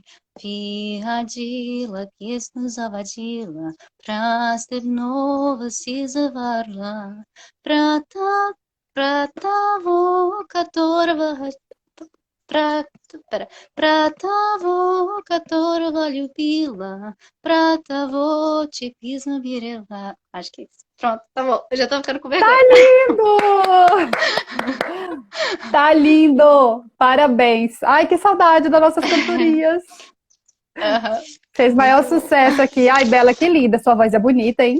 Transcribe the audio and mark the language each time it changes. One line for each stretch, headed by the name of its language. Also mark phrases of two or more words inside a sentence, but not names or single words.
Russian: Выходила, песню заводила, про степного сизого Про, про того, которого... Про, про того, которого любила, про того,
Portuguese: te quis não virela. Acho que é isso. Pronto, tá bom. Eu já tô ficando com vergonha. Lindo! Tá lindo! Parabéns! Ai, que saudade das nossas cantorias! Uhum. Fez maior sucesso aqui. Ai, Bela, que linda! Sua voz é bonita, hein?